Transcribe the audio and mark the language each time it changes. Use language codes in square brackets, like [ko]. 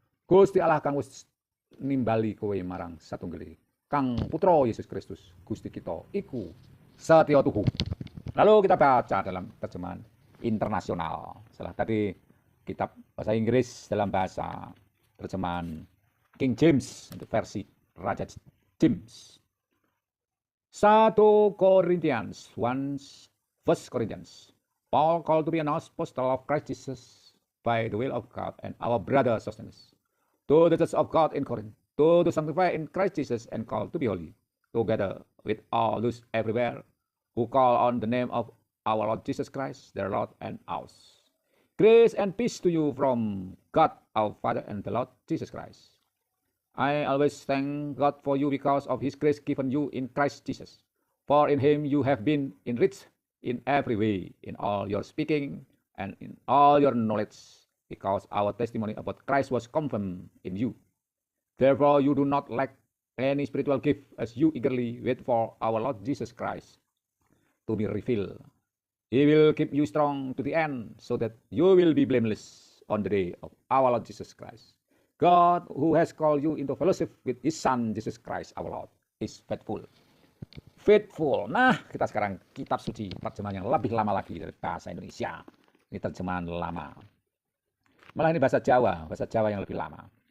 [jv] Gusti Allah kang wis nimbali kowe marang satunggale kang putra Yesus Kristus Gusti kita iku satya tuhu. [id] Lalu kita baca dalam terjemahan internasional. Setelah tadi kitab bahasa Inggris dalam bahasa terjemahan King James untuk versi Raja James. [en] 1 Corinthians 1 Corinthians. Paul called to be an apostle of Christ Jesus by the will of God and our brother Sosthenes. To the church of God in Corinth, to the sanctified in Christ Jesus and called to be holy, together with all those everywhere who call on the name of our Lord Jesus Christ, their Lord and ours. Grace and peace to you from God our Father and the Lord Jesus Christ. I always thank God for you because of his grace given you in Christ Jesus. For in him you have been enriched in every way, in all your speaking and in all your knowledge, because our testimony about Christ was confirmed in you. Therefore you do not lack any spiritual gift as you eagerly wait for our Lord Jesus Christ to be revealed. He will keep you strong to the end so that you will be blameless on the day of our Lord Jesus Christ. God who has called you into fellowship with his Son Jesus Christ our Lord is faithful. Faithful. [id] Nah, kita sekarang kitab suci terjemahan yang lebih lama lagi dari bahasa Indonesia. Ini terjemahan lama. Malah ini bahasa Jawa yang lebih lama.